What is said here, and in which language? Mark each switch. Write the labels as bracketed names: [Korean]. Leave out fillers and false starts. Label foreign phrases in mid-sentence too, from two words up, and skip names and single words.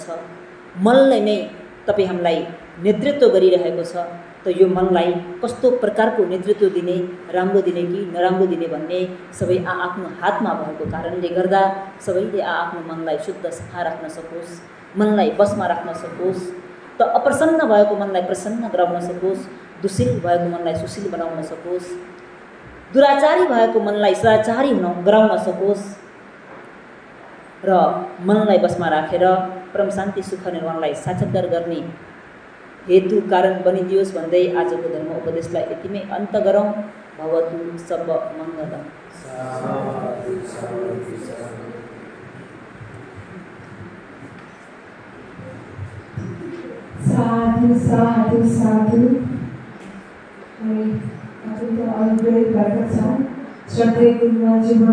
[Nepali] मनले नै तपाईँ हामीलाई नेतृत्व गरिरहेको छ, त यो मनलाई कस्तो प्रकारको नेतृत्व दिने, राम्रो दिने कि नराम्रो दिने भन्ने सबै आफ्नो हातमा भएको कारणले गर्दा सबैले आफ्नो मनलाई शुद्ध सफा राख्न सकोस्, मनलाई बसमा राख्न सकोस्, त अप्रसन्न भएको मनलाई प्रसन्न गराउन सकोस्, दुशील भएको मनलाई सुशील बनाउन सकोस्, दुराचारी भएको मनलाई सदाचारी गराउन सकोस् र मनलाई बसमा राखेर परम शान्ति सुख निर्वाणलाई साक्षात्कार गर्ने हेतु कारण बनिदियोस् भन्दै आजको धर्म उपदेशलाई यतिमै अन्त गरौँ। [Pali] भवतु सब मङ्गलम्। साधु साधु साधु। [Nepali] हामी अत्यन्त अनुग्रहित भएका छौँ। श्रद्धेय गुरुमाजी